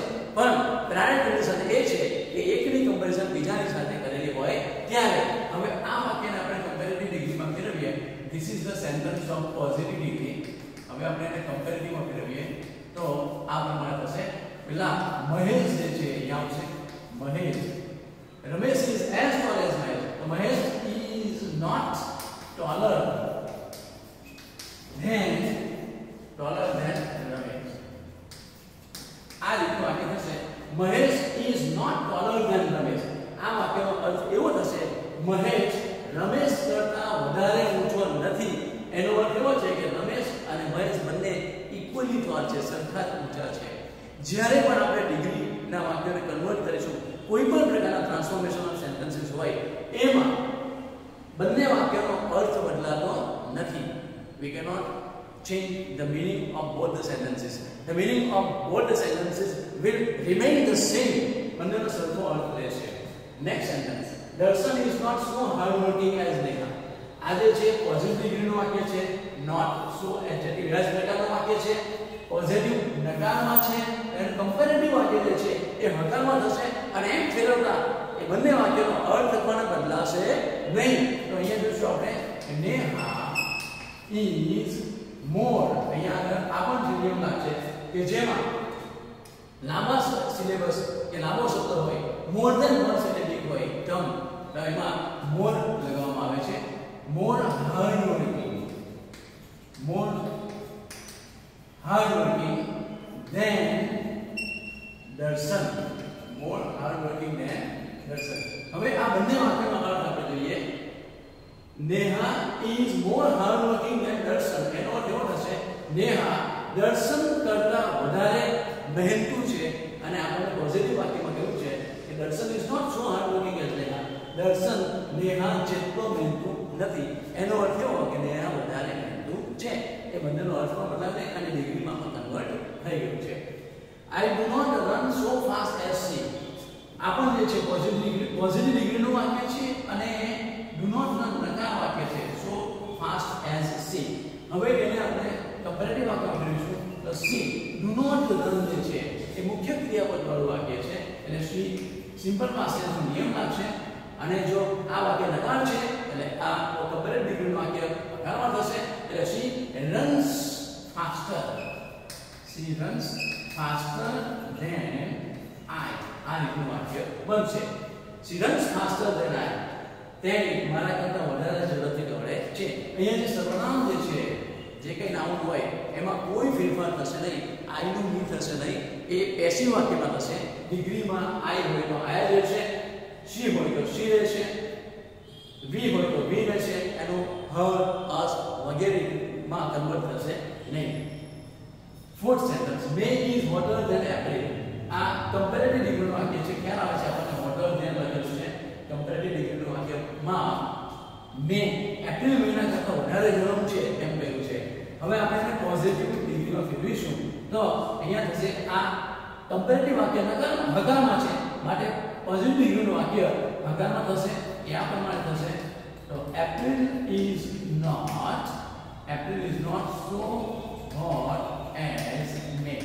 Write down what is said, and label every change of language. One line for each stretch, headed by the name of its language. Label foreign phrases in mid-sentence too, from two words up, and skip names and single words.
Gujarati: પણ
English: prior condition
Gujarati: એ છે કે એકની કમ્પેરિઝન બીજાની સાથે કરેલી હોય ત્યારે હવે આ વાક્યને આપણે
English: comparative degreeમાં
Gujarati: ફેરવીએ.
English: This is the sentence of positive degree.
Gujarati: હવે આપણે એને કમ્પેરેટિવમાં ફેરવીએ તો આ પ્રમાણે થશે. પેલા મહેશ જે છે અહીંયા આવશે મહેશ
English: Ramesh is as tall as Mahesh. તો Mahesh is not taller than Ramesh.
Gujarati: આ રીતનું વાક્ય થશે
English: Mahesh is not taller than Ramesh.
Gujarati: આ વાક્યનો અર્થ એવો થશે મહેશ રમેશ કરતા વધારે ઊંચો નથી. એનો અર્થ એવો છે કે રમેશ અને મહેશ બંને
English: equally tall
Gujarati: છે, સરખા જ ઊંચા છે. જ્યારે પણ આપણે ડિગ્રીના વાક્યોને કન્વર્ટ કરીશું કોઈ પણ પ્રકારના
English: transformation of sentences
Gujarati: હોય એમાં બંને વાક્યનો અર્થ બદલાતો નથી.
English: We cannot change the meaning of both the sentences. The meaning of both the sentences will remain the same.
Gujarati: બંનેનો સરખો અર્થ રહેશે.
English: Next sentence. Darshan is not so hardworking as Neha.
Gujarati: આ જે છે
English: positive degreeનું
Gujarati: વાક્ય છે.
English: Not so adjective
Gujarati: વ્યાજ પ્રકારનું વાક્ય છે. પોઝિટિવ નકારમાં છે અને કમ્પેરેટિવ વાક્ય જે છે એ હકારમાં થશે અને એમ ફેરવતા એ બંને વાક્યનો અર્થ પણ બદલાશે નહીં. તો અહીંયા જોશું આપણે
English: Neha is more.
Gujarati: અહીંયા આગળ આ પણ નિયમ લાગશે કે જેમાં લાંબા સિલેબસ કે લાંબો શબ્દ હોય
English: more than one syllabic
Gujarati: હોય ટર્મ તો એમાં મોર લગાવવામાં આવે છે.
English: more hardworking more hardworking than Darshan. More hardworking than Darshan.
Gujarati: હવે આ બંને વાક્યનો અર્થ આપણે જોઈએ.
English: Neha is more hardworking than Darshan.
Gujarati: એનો અર્થ એવો થશે નેહા દર્શન કરતા વધારે મહેનતુ છે. અને આપણે પોઝિટિવ વાક્યમાં કહ્યું છે કે
English: દર્શન is not so hardworking as Neha.
Gujarati: દર્શન નેહા જેટલો મહેનતુ નથી. એનો અર્થ એવો કે નેહા વધારે મહેનતુ છે. એ બંનેનો અર્થ પણ બદલાશે અને ડિગ્રીમાં પણ કન્વર્ટ થઈ ગયું છે.
English: I do not run so fast as she.
Gujarati: આ પણ જે છે
English: positive degreeનું
Gujarati: વાક્ય છે અને
English: do not run
Gujarati: નકાર વાક્ય છે.
English: So fast as she.
Gujarati: હવે એને આપણે કમ્પેરેટિવ વાક્યમાં કરીશું તો
English: she do not run
Gujarati: જે છે એ મુખ્ય ક્રિયાપદ વાળું વાક્ય છે એટલે she
English: simple past tenseનો
Gujarati: નિયમ લાગશે અને જો આ વાક્ય નકાર છે એટલે આ
English: comparative degreeનું
Gujarati: વાક્ય નકારમાં થશે એટલે
English: she runs faster. She runs faster than I.
Gujarati: આ રીતનું વાક્ય બનશે.
English: She runs faster than I.
Gujarati: તેણી મારા કરતા વધારે ઝડપથી દોડે છે. અહીંયા જે સર્વનામ જે છે જે કંઈ નાઉન હોય એમાં કોઈ ફેરફાર થશે નહીં. I નું ની થશે નહીં. એ પેસિવ વાક્યમાં થશે. ડિગ્રીમાં I હોય તો I રહેશે, she હોય તો she રહેશે, we હોય તો we રહેશે. એનો her, us વગેરેમાં કન્વર્ટ થશે નહીં.
English: Fourth sentence. May is hotter than April.
Gujarati: આ કમ્પેરેટિવ ડિગ્રીનું વાક્ય છે. ખ્યાલ આવે છે આપણને
English: hotter than
Gujarati: લખેલું છે. કમ્પેરેટિવ ડિગ્રીનું વાક્યમાં મે એપ્રિલ મહિના કરતાં વધારે ગરમ છે એમ કહ્યું છે. હવે આપણે એને
English: positive degreeમાં
Gujarati: ફેરવીશું તો અહીંયા થશે આ કમ્પેરેટિવ વાક્ય હકારમાં છે માટે
English: positive degreeનું
Gujarati: વાક્ય ભાગાકારમાં થશે એ આ પ્રમાણે થશે તો
English: April is not so hot as May.